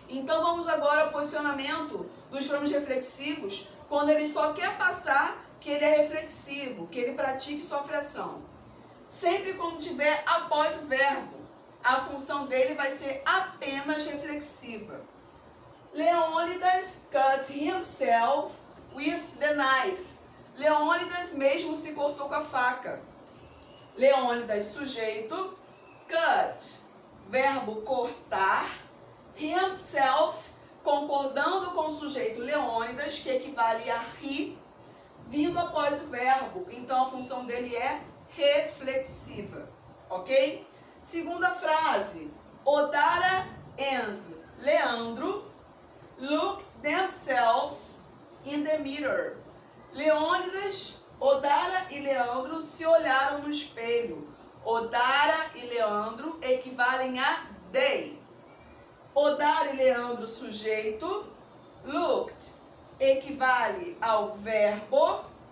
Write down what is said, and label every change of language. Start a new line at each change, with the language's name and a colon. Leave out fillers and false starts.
Portuguese: Então vamos agora ao posicionamento dos pronomes reflexivos, quando ele só quer passar que ele é reflexivo, que ele pratica e sofre ação. Sempre quando tiver após o verbo, a função dele vai ser apenas reflexiva.
English: Leônidas cut himself with the knife.
Portuguese: Leônidas mesmo se cortou com a faca. Leônidas, sujeito. Cut, verbo cortar. Himself, concordando com o sujeito Leônidas, que equivale a he, vindo após o verbo. Então a função dele é reflexiva. ok? Segunda frase,
English: Odara and Leandro look themselves in the mirror.
Portuguese: Leônidas, Odara e Leandro se olharam no espelho. Odara e Leandro equivalem a they. Odara e Leandro, sujeito. Looked equivale ao verbo.